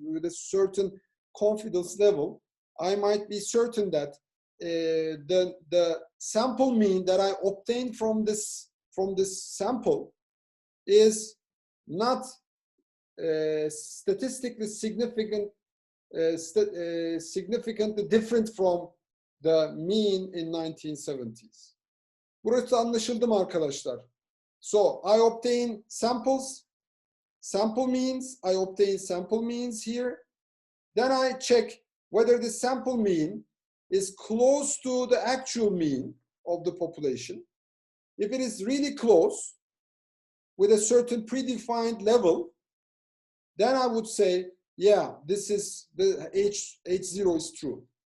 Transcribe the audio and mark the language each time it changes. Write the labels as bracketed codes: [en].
[en] certain confidence level, I might be certain that the sample mean that I obtained from this sample is not statistically significantly different from the mean in 1970s. [tr] Burası anlaşıldı mı arkadaşlar? [en] So I obtain samples, sample means, I obtain sample means here. Then I check whether the sample mean is close to the actual mean of the population. If it is really close with a certain predefined level, then I would say, yeah, this is the H0 is true.